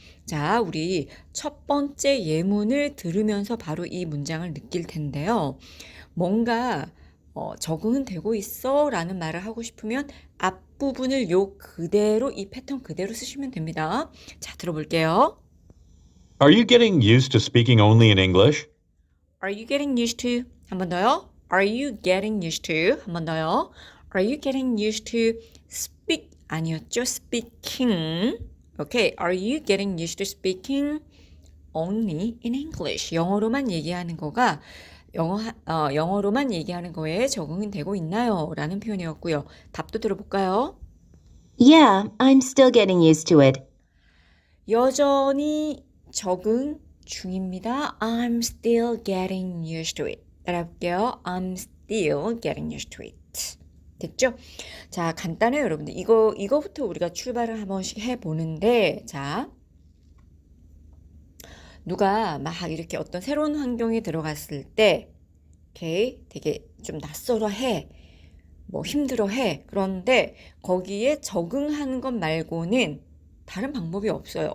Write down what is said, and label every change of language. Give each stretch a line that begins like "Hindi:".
Korean: 자, 우리 첫 번째 예문을 들으면서 바로 이 문장을 느낄 텐데요. 뭔가 적응은 되고 있어 라는 말을 하고 싶으면 앞부분을 그대로 이 패턴 그대로 쓰시면 됩니다. 자, 들어볼게요.
English: Are you getting used to speaking only in English? Are you getting used to?
Korean: 한 번 더요.
English: Are you getting used to? 한 번 더요. Are you getting used to speak
Korean: 아니었죠?
English: speaking. Okay. Are you getting used to speaking only in English?
Korean: 영어로만 얘기하는 거가 영어로만 얘기하는 거에 적응은 되고 있나요? 라는 표현이었고요. 답도 들어볼까요?
English: Yeah, I'm still getting used to it.
Korean: 여전히 적응 중입니다.
English: I'm still getting used to it.
Korean: 따라할게요.
English: I'm still getting used to it.
Korean: 됐죠? 자, 간단해요, 여러분들. 이거부터 우리가 출발을 한 번씩 해보는데, 자, 누가 막 이렇게 어떤 새로운 환경에 들어갔을 때, 오케이, 되게 좀 낯설어 해. 힘들어 해. 그런데 거기에 적응하는 것 말고는 다른 방법이 없어요.